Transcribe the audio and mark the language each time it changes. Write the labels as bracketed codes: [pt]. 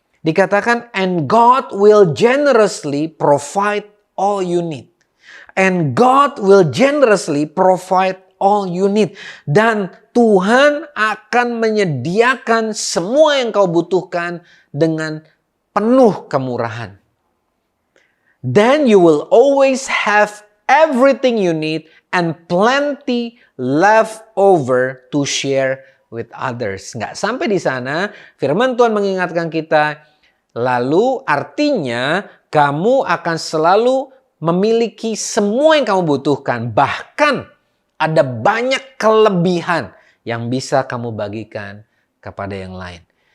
[id] Dikatakan, [en] and God will generously provide all you need. And God will generously provide all you need. [id] Dan Tuhan akan menyediakan semua yang kau butuhkan dengan penuh kemurahan. [en] Then you will always have everything you need and plenty left over to share with others. [id] Nggak sampai di sana, firman Tuhan mengingatkan kita, lalu artinya kamu akan selalu memiliki semua yang kamu butuhkan. Bahkan ada banyak kelebihan yang bisa kamu bagikan kepada yang lain.